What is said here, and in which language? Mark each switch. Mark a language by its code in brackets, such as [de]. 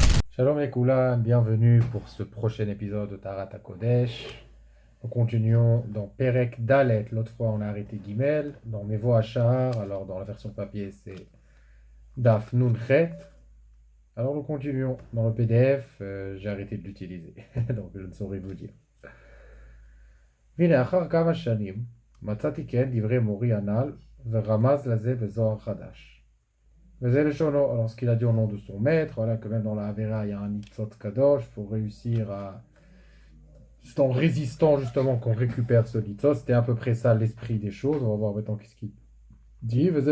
[fr] Shalom les Koulan, bienvenue pour ce prochain épisode de Tarat HaKodesh. Nous continuons dans Perek Dalet. L'autre fois on a arrêté Gimel. Dans Mevo Hachar, alors dans la version papier c'est Daf Nun Chet. Alors nous continuons dans le PDF, j'ai arrêté de l'utiliser, donc je ne saurais vous dire. [he] Vine achar kama shanim, מצאתי כן דברי מורי הנ"ל ורמז לזה בזוהר חדש. [fr] Alors, ce qu'il a dit au nom de son maître, voilà, que même dans la Avera, il y a un Nitzot Kadosh, il faut réussir à. C'est en résistant justement qu'on récupère ce Nitzot, c'était à peu près ça l'esprit des choses. On va voir maintenant qu'est-ce qu'il dit.